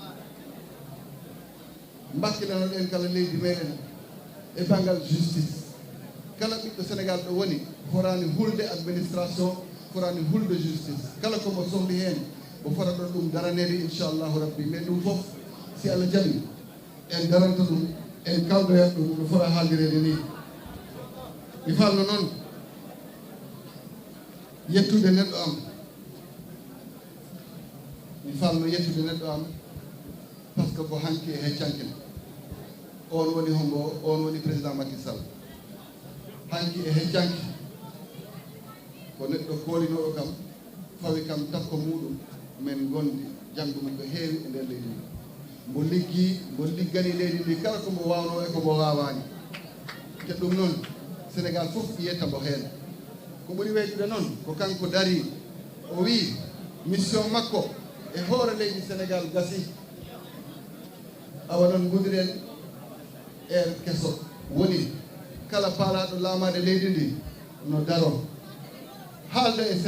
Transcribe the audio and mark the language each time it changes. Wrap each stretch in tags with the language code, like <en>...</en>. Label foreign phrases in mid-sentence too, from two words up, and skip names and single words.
<ff>mbakkilanoɗen kala leydi meɗen e banggal justice kala ɓiɗɗo Sénégal ɗo woni forani hulde administration forani hulde justice kala komo sohli hen o fota ɗon ɗum daranede</ff> <ar>inchallahu rabbi</ar> <ff>mais ɗum fof si Allah jaɓi en daranta ɗum en kaldoyat ɗum no fota haaldirede ni mi falno noon yettude neɗɗo am</ff> <fr>par ce que</fr> <ff>ko hanki e heccanke on woni hombo on woni président Macky Sall hanki e heccanke ko neɗɗo koolinoɗo kam fawi kam takko muɗum men gondi janggo mum ko heewi e nder leydi ndi mbo liggani leydi ndi kala komo wawno e komo wawani te ɗum noon Sénégal fof yiyetta mbo heen ko ɓuri weydude noon ko kanko dari o wi mission makko e hoore leydi Sénégal gasi awa noon godiren keso woni kala paalaɗo laamade leydi ndi no daro haalda</ff>